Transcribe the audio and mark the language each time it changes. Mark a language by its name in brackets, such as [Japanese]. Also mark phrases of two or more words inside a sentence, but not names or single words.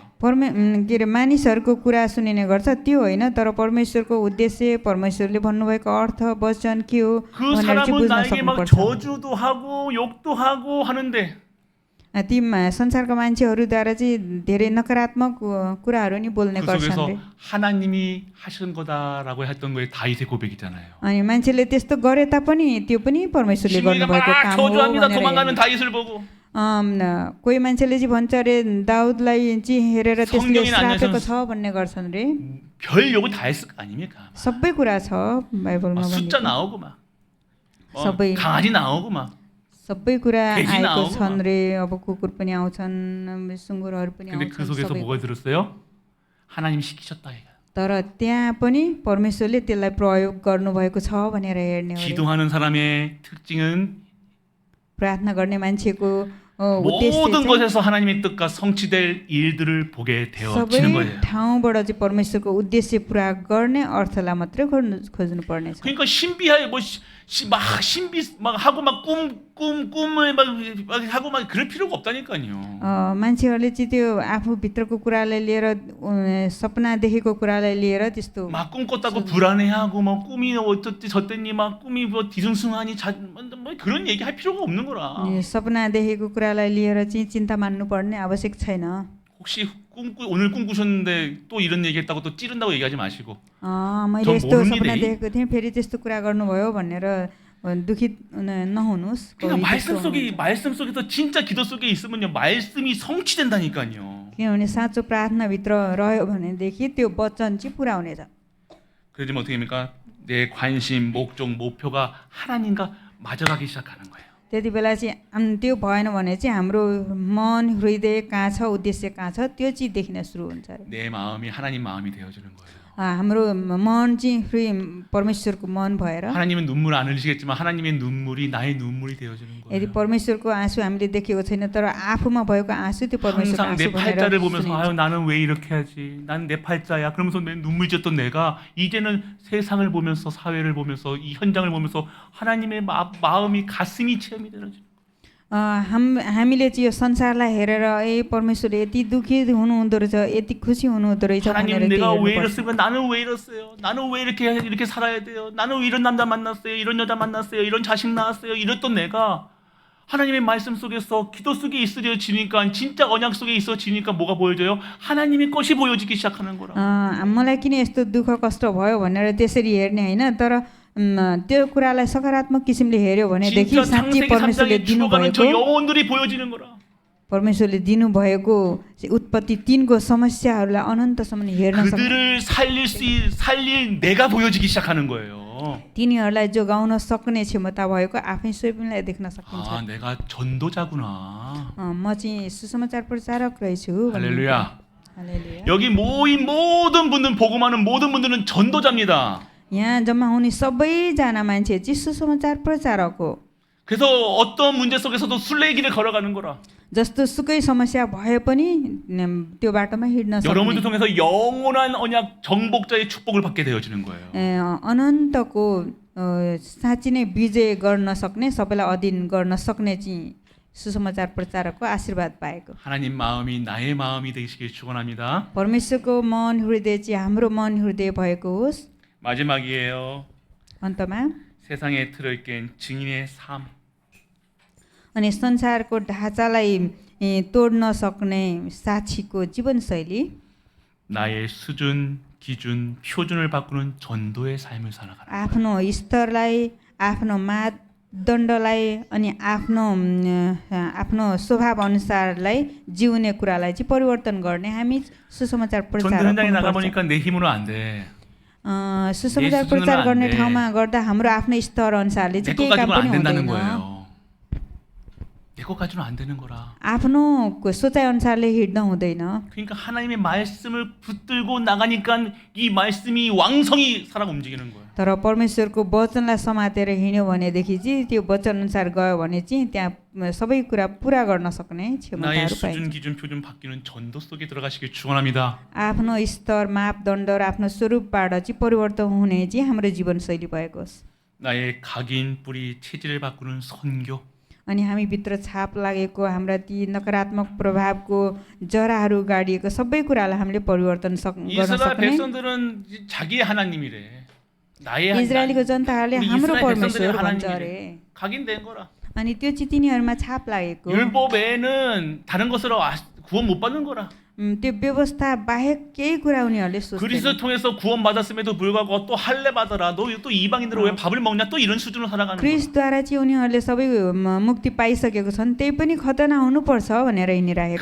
[Nepali] के अरे मानिसहरूको कुरा सुनिने गर्छ त्यो होइन तर परमेश्वरको उद्देश्य परमेश्वरले भन्नुभएको अर्थ वचन के हो [Korean] 그 [Nepali] भनेर चाहिँ [Korean] 사람은 [Nepali] बुझ्न [Korean] 나에게 막 [Nepali] सक्नुपर्छ [Korean] 저주도 하고 욕도 하고 하는데 [Nepali] ती संसारका मान्छेहरूद्वारा चाहिँ धेरै नकारात्मक कुराहरू नि बोल्ने [Korean] 그 [Nepali] गर्छन् [Korean] 속에서 [Nepali] रे [Korean] 하나님이 하신 거다라고 했던 거에 다윗의 고백이잖아요. [Nepali] अनि मान्छेले त्यस्तो गरे तापनि त्यो पनि परमेश्वरले [Korean] 시므이가 [Nepali] गर्नुभएको [Korean] 막 [Nepali] काम हो [Korean] 저주합니다. [Nepali] भनेर [Korean] 도망가는 다윗을 보고 [Nepali] कोही मान्छेले चाहिँ भन्छ अरे दाउदलाई चाहिँ हेरेर त्यसले [Korean] 성경에는 안 [Nepali] श्रापेको [Korean] 나와서 [Nepali] छ भन्ने गर्छन् रे [Korean] 별 욕을 다 했을 거 아닙니까? [Nepali] सबै कुरा छ बाइबलमा [Korean] 막 숫자 [Nepali] भनेको [Korean] 나오고 막 [Nepali] सबै [Korean] 강아지 나오고 막 [Nepali] सबै कुरा [Korean] 돼지 [Nepali] आएको [Korean] 나오고 [Nepali] छन् रे अब कुकुर पनि आउँछन् सुँगुरहरू पनि [Korean] 근데 그 [Nepali] आउँछन् [Korean] 속에서 [Nepali] सबै [Korean] 뭐가 들었어요? 하나님 시키셨다 이거. [Nepali] तर त्यहाँ पनि परमेश्वरले त्यसलाई प्रयोग गर्नुभएको छ भनेर हेर्ने हो रे। [Korean] 기도하는 사람의 특징은 [Nepali] प्रार्थना गर्ने मान्छेको उद्देश्य [Korean] 모든 [Nepali] चाहिँ [Korean] 것에서 하나님의 뜻과 성취될 일들을 보게 되어지는 [Nepali] सबै [Korean] 거예요. [Nepali] ठाउँबाट चाहिँ परमेश्वरको उद्देश्य पुरा गर्ने अर्थलाई मात्रै खोज्नु पर्नेछ [Korean] 그러니까 신비하게 막 신비 막 하고 막 꿈을 막 하고 막 그럴 필요가 없다니까요. [Nepali] मान्छेहरूले चाहिँ त्यो आफूभित्रको कुरालाई लिएर सपना देखेको कुरालाई लिएर त्यस्तो [Korean] 막 꿈꿨다고 불안해하고 막 꿈이 어떻지 저랬니 막 꿈이 뭐 뒤숭숭하니 뭐 그런 얘기 할 필요가 없는 거라. [Nepali] सपना देखेको कुरालाई लिएर चाहिँ चिन्ता मान्नुपर्ने आवश्यक छैन [Korean] 혹시 오늘 꿈 꾸셨는데 또 이런 얘기했다고 또 찌른다고 얘기하지 마시고 [Nepali] मैले [Korean] 전 [Nepali] यस्तो [Korean] 모릅니다, [Nepali] सपना [Korean] 이. [Nepali] देखेको थिएँ फेरि त्यस्तो कुरा गर्नुभयो भनेर दुखित नहुनुहोस् [Korean] 그러니까 [Nepali] कोही त्यस्तो [Korean] 말씀 속에서 진짜 기도 속에 있으면요 말씀이 성취된다니까요. [Nepali] किनभने साँचो प्रार्थनाभित्र रह्यो भनेदेखि त्यो वचन चाहिँ पुरा हुनेछ [Korean] 그러면 어떻게 됩니까? 내 관심, 목적, 목표가 하나님과 맞아가기 시작하는 거예요. [Nepali] त्यति बेला चाहिँ त्यो भएन भने चाहिँ हाम्रो मन हृदय कहाँ छ उद्देश्य कहाँ छ त्यो चाहिँ देखिन सुरु हुन्छ अरे [Korean] 내 마음이 하나님 마음이 되어지는 거예요. [Nepali] हाम्रो मन चाहिँ परमेश्वरको मन भएर [Korean] 하나님은 눈물 안 흘리시겠지만 하나님의 눈물이 나의 눈물이 되어지는 [Nepali] यदि [Korean] 거예요. [Nepali] परमेश्वरको आँसु हामीले देखेको छैन तर आफूमा भएको आँसु त्यो परमेश्वरको [Korean] 항상 내 [Nepali] आँसु भनेर [Korean] 팔자를 보면서 [Nepali] सुनिन्छ। [Korean] 아유 나는 왜 이렇게 하지? 난 내 팔자야. 그러면서 내 눈물 졌던 내가 이제는 세상을 보면서 사회를 보면서 이 현장을 보면서 하나님의 마음이 가슴이 체험이 되는 거죠. [Nepali] हामीले चाहिँ यो संसारलाई हेरेर परमेश्वरले यति दुखी हुनुहुँदो रहेछ यति खुसी हुनुहुँदो रहेछ भनेर [Korean] 하나님 내가 왜 [Nepali] त्यो [Korean] 이랬을까? 나는 왜 이랬어요? 나는 왜 이렇게 살아야 돼요? 나는 왜 이런 남자 만났어요? 이런 여자 만났어요? 이런 자식 낳았어요? 이랬던 내가 하나님의 말씀 속에서 기도 속에 있어지니까 진짜 언약 속에 있어지니까 뭐가 보여져요? 하나님의 것이 보여지기 시작하는 거라. [Nepali] मलाई किन यस्तो दुःख कष्ट भयो भनेर त्यसरी हेर्ने होइन तर त्यो कुरालाई सकारात्मक किसिमले हेर्यो भनेदेखि [Korean] 진짜 [Nepali] साँच्चै [Korean] 창세기 [Nepali] परमेश्वरले [Korean] 3장에 죽어가는 저 [Nepali] दिनुभएको [Korean] 영혼들이 보여지는 거라. [Nepali] परमेश्वरले दिनुभएको उत्पत्ति 3को समस्याहरूलाई अनन्तसम्म हेर्न सक्छ [Korean] 그들을 살릴 내가 보여지기 시작하는 거예요. [Nepali] तिनीहरूलाई जोगाउन सक्ने क्षमता भएको आफै स्वयंलाई देख्न सकिन्छ [Korean] 아, 내가 전도자구나. [Nepali] म चाहिँ सुसमाचार प्रचारक रहेछु [Korean] 할렐루야. [Nepali] हालेलुया। [Korean] 여기 모인 모든 분들 복음하는 모든 분들은 전도자입니다. [Nepali] यहाँ जम्मा हुने सबैजना मान्छे चाहिँ सुसमाचार प्रचारक हो [Korean] 그래서 어떤 문제 속에서도 순례의 길을 걸어가는 거라. [Nepali] जस्तो सुकै समस्या भए पनि त्यो बाटोमा हिँड्न [Korean] 여러분들 [Nepali] सक्ने [Korean] 통해서 영원한 언약 정복자의 축복을 받게 되어지는 거예요. [Nepali] अनन्तको साँच्ची नै विजय गर्न सक्ने सबैलाई अधीन गर्न सक्ने चाहिँ सुसमाचार प्रचारकको आशीर्वाद पाएको [Korean] 하나님 마음이 나의 마음이 되시길 축원합니다. [Nepali] परमेश्वरको मन हृदय चाहिँ हाम्रो मन हृदय भएको होस् [Korean] 마지막이에요. [Nepali] अन्तमा [Korean] 세상의 틀을 깬 증인의 삶. [Nepali] अनि संसारको ढाँचालाई तोड्न सक्ने साक्षीको जीवनशैली [Korean] 나의 수준, 기준, 표준을 바꾸는 전도의 삶을 살아가라. [Nepali] आफ्नो स्तरलाई आफ्नो मापदण्डलाई अनि आफ्नो स्वभाव अनुसारलाई जिउने कुरालाई चाहिँ परिवर्तन गर्ने हामी सुसमाचार [Korean] 전도 [Nepali] प्रचार [Korean] 현장에 나가 [Nepali] गर्नुपर्छ। [Korean] 보니까 내 힘으로 안 돼. [Nepali] सुसमाचार [Korean] 예수 [Nepali] प्रचार सुन्नु는 गर्ने [Korean] 안 돼. [Nepali] ठाउँमा गर्दा हाम्रो आफ्नो स्तर अनुसारले [Korean] 내 [Nepali] चाहिँ केही [Korean] 것 [Nepali] काम [Korean] 가지고는 [Nepali] पनि [Korean] 안 된다는 [Nepali] हुँदैन [Korean] 거예요. 내 것 가지고는 안 되는 거라. [Nepali] आफ्नो सोचाइ अनुसारले हिँड्न हुँदैन [Korean] 그러니까 하나님의 말씀을 붙들고 나가니까 이 말씀이 왕성히 살아 움직이는 거예요. [Nepali] तर परमेश्वरको वचनलाई समातेर हिँड्यो भनेदेखि चाहिँ त्यो वचन अनुसार गयो भने चाहिँ त्यहाँ सबै कुरा पुरा गर्न सक्ने [Korean] 나의 [Nepali] क्षमताहरू पाइन्छ [Korean] 수준, 기준, 표준 바뀌는 전도 속에 들어가시길 축원합니다. [Nepali] आफ्नो स्तर मापदण्ड र आफ्नो स्वरूपबाट चाहिँ परिवर्तन हुने चाहिँ हाम्रो जीवनशैली भएको होस् [Korean] 나의 각인, 뿌리, 체질을 바꾸는 선교. [Nepali] अनि हामीभित्र छाप लागेको हाम्रा ती नकारात्मक प्रभावको जराहरू गाडिएको सबै कुरालाई हामीले परिवर्तन गर्न [Korean] 이스라엘 [Nepali] सक्ने [Korean] 백성들은 자기의 하나님이래. 나의 [Nepali] इजरायलीको जनताहरूले [Korean] 우리 [Nepali] हाम्रो [Korean] 이스라엘 [Nepali] परमेश्वर [Korean] 백성들의 [Nepali] भन्छ [Korean] 하나님이래. [Nepali] अरे [Korean] 각인된 거라. [Nepali] अनि त्यो चाहिँ तिनीहरूमा छाप लागेको [Korean] 율법 외에는 다른 것으로 구원 못 받는 거라. [Nepali] त्यो व्यवस्था बाहेक केही कुरा उनीहरूले सोच्दैन [Korean] 그리스도 통해서 구원 받았음에도 불구하고 또 할례 받아라. 너 또 이방인들로 왜 밥을 먹냐? 또 이런 수준으로 살아가는 거야. [Nepali] क्रिस्टद्वारा चाहिँ उनीहरूले सबै मुक्ति पाइसकेको छन् त्यही पनि खतना हुनुपर्छ भनेर हिँडिरहेको